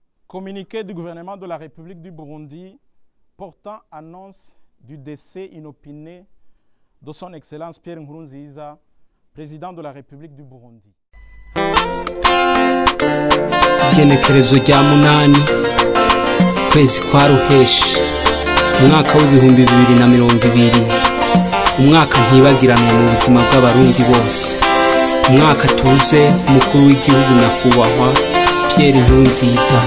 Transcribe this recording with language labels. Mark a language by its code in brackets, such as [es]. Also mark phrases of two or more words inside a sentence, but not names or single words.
[fr] Communiqué du gouvernement de la République du Burundi portant annonce du décès inopiné de son Excellence Pierre Nkurunziza, président de la République du Burundi. [rn] Igenekerezo rya munani kwezi kwa ruheshi umwaka w'ibihumbi 2020 umwaka ntibagiranwa mu buzima bw'abarundi bose umwaka tuze umukuru w'igihugu nyakubahwa Pierre Nkurunziza